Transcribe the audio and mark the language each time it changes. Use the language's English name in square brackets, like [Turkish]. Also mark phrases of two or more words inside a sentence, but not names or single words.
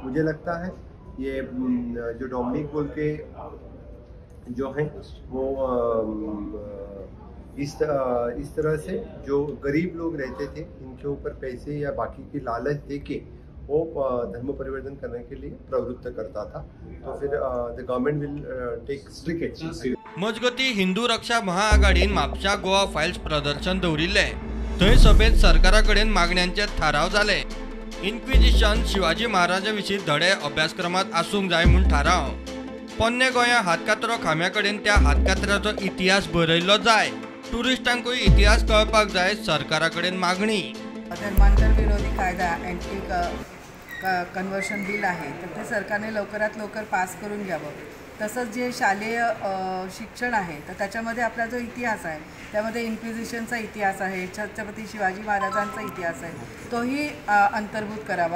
[Hindi] मुझे लगता है ये जो डोमिनिक बोल के जो हैं वो इस तरह से जो गरीब लोग रहते थे, इनके ऊपर पैसे या बाकी की लालच देके वो धर्म परिवर्तन करने के लिए प्रवृत्त करता था। तो फिर [English] the government will take strict action. [Konkani] मजगती हिंदू रक्षा महाआघाडीन म्हापशा गोवा फायल्स प्रदर्शन दवरिल्ले। थंय सभेत सरकारा कडेन मागण्यांचे थाराव जाले। इन्क्विजिशन शिवाजी महाराजा विशीं धडे अभ्यासक्रमात आसूंक जाय म्हूण थाराव। पोन्ने गोंया हातकात्रो खांब्या कडेन त्या हातकात्र्याचो इतिहास बरयल्लो जाय। टुरिस्टांकूय इतिहास कळपाक जाय, सरकारा कडेन मागणी। [Marathi] धर्मांतर विरोधी कायदा [English] anti conversion bill [Marathi] आहे, तर ते सरकारने लवकरात लवकर पास करून घ्यावं। तसंच जे शालेय शिक्षण आहे, तर त्याच्यामध्ये आपला जो इतिहास आहे त्यामध्ये इन्क्विजिशनचा इतिहास आहे, छत्रपती शिवाजी महाराजांचा इतिहास आहे, तोही अंतर्भूत करावा।